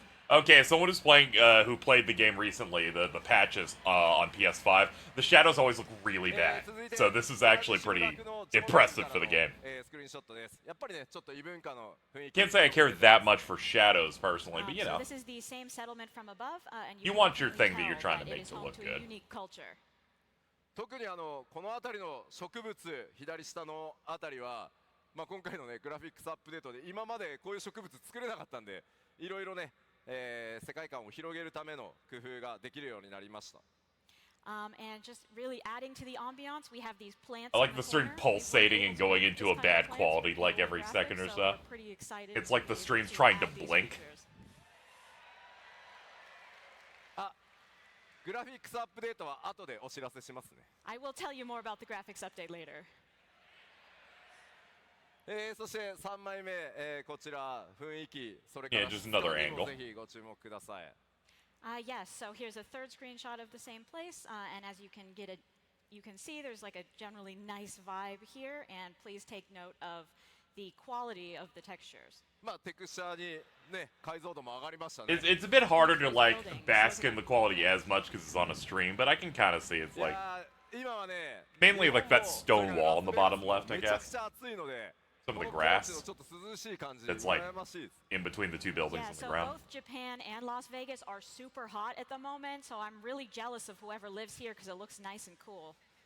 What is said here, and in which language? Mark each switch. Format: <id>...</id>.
<en>Okay, someone who's playing, who played the game recently, the patches on PS5, the shadows always look really bad. So this is actually pretty impressive for the game. Can't say I care that much for shadows personally, but you know. So this is the same settlement from above, and you want your thing that you're trying to make to look good. Unique culture.</en> <ja>特にこの辺りの植物左下の辺りは、まあ今回のねグラフィックスアップデートで今までこういう植物作れなかったんで、いろいろね。世界観を広げるための工夫ができるようになりました。</ja> <en>And just really adding to the ambiance, we have these plants. I like the stream pulsating and going into a bad quality like every second or so. It's like the stream's trying to blink.</en> <ja>グラフィックスアップデートは後でお知らせしますね。</ja> <en>I will tell you more about the graphics update later.</en> <ja>そして3枚目、こちら雰囲気、それから</ja> <en>just another angle.</en> <ja>ぜひご注目ください。</ja> <en>Yes, so here's a third screenshot of the same place, and as you can see there's like a generally nice vibe here, and please take note of the quality of the textures.</en> <ja>まあテクスチャーにね解像度も上がりましたね。</ja> <en>It's a bit harder to like bask in the quality as much because it's on a stream, but I can kind of see it's like mainly like that stone wall on the bottom left, I guess. Some of the grass that's like in between the two buildings on the ground. Both Japan and Las Vegas are super hot at the moment, so I'm really jealous of whoever lives here because it looks nice and cool.</en>